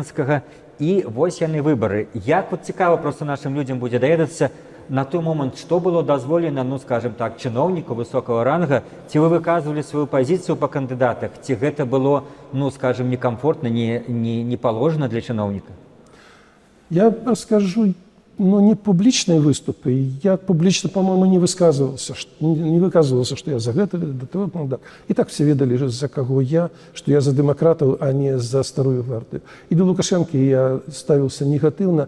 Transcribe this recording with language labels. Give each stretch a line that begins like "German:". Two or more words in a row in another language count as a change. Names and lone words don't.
Belarusian: І вось яны выбары. Як цікава проста нашым людзям будзе даведацца, на той момент што было дазволена, ну скажем так, чыноўніку высокага ранга, ці вы выказвалі сваю пазіцыю па кандыдатах, ці гэта было, ну скажем, некамфортна,
Russian: не положено
Belarusian: для чыноўніка?
Russian: Я расскажу, но не публичные выступы. Я публично, по-моему, не выказывался, что я за это, да того кандидата. И так все ведали, за кого я, что я за демократов, а не за старую гвардию. И до Лукашенко я ставился негативно.